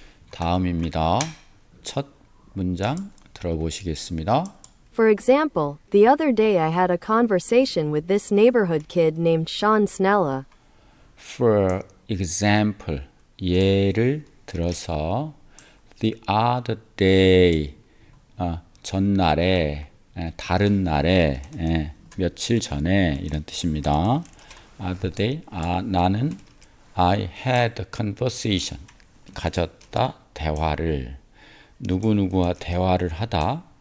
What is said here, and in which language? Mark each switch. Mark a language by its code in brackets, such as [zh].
[ko] 다음입니다. 첫 문장 들어보시겠습니다. [en] For example, the other day I had a conversation with this neighborhood kid named Sean Snella. For example, [ko] 예를 들어서 [en] the other day, [ko] 전날에, 다른 날에, 며칠 전에 이런 뜻입니다. [en] Other day, [ko] 나는 [en] I had a conversation, [ko] 가졌다, 대화를. 누구누구와 대화를 하다.